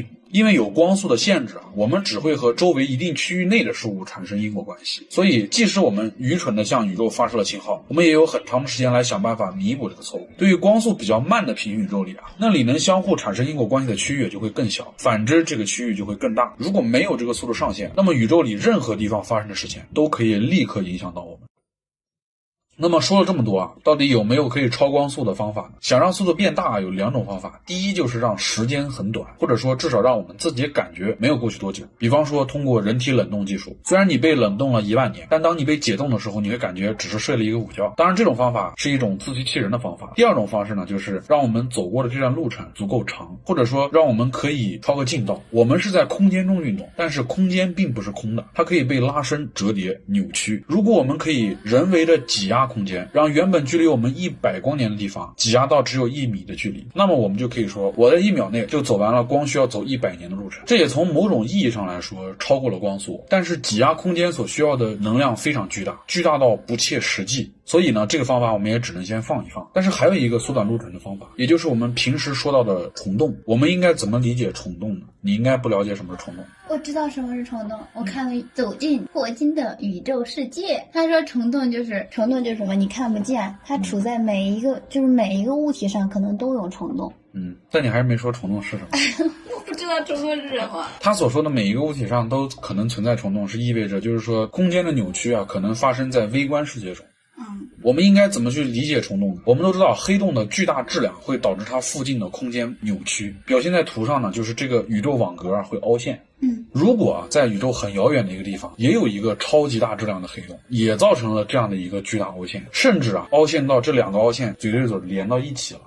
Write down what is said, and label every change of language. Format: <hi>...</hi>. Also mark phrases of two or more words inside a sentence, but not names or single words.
<zh>因為有光速的限制，我們只會和周圍一定區域內的事物產生因果關係。所以，即使我們愚蠢地向宇宙發射了信號，我們也有很長的時間來想辦法彌補這個錯誤。對於光速比較慢的平行宇宙裡啊，那裡能相互產生因果關係的區域就會更小，反之這個區域就會更大。如果沒有這個速度上限，那麼宇宙裡任何地方發生的事情都可以立刻影響到我們。那麼說了這麼多啊，到底有沒有可以超光速的方法呢？想让速度变大有2種方法，第一就是让时间很短，或者說至少让我们自己感觉没有过去多久。比方說通过人体冷冻技术，虽然你被冷冻了1万年，但当你被解冻的时候，你会感觉只是睡了一个午覺。當然這種方法是一種自欺欺人的方法。第2種方式呢，就是讓我們走過的這段路程足夠長，或者說讓我們可以超個近道。我們是在空間中運動，但是空間並不是空的，它可以被拉伸、折疊、扭曲。如果我們可以人為的擠壓空間，讓原本距離我們100光年的地方擠壓到只有1米的距離，那麼我們就可以說我在1秒內就走完了光需要走100年的路程。這也從某種意義上來說超過了光速，但是擠壓空間所需要的能量非常巨大，巨大到不切實際。所以呢，這個方法我們也只能先放一放。但是還有一個縮短路程的方法，也就是我們平時說到的蟲洞。我們應該怎麼理解蟲洞呢？你應該不了解什麼是蟲洞。我知道什麼是蟲洞，我看了《走進霍金的宇宙世界》，他說蟲洞就是什麼？你看不見，它處在每一個物體上可能都有蟲洞。但你還是沒說蟲洞是什麼。我不知道蟲洞是什麼。他所說的每一個物體上都可能存在蟲洞，是意味着就是說空間的扭曲啊，可能發生在微觀世界中。我們應該怎麼去理解蟲洞呢？我們都知道黑洞的巨大質量會導致它附近的空間扭曲，表現在圖上呢，就是這個宇宙網格會凹陷。如果在宇宙很遙遠的一個地方也有一個超級大質量的黑洞，也造成了這樣的一個巨大凹陷，甚至凹陷到這2個凹陷嘴對嘴連到一起了。</zh>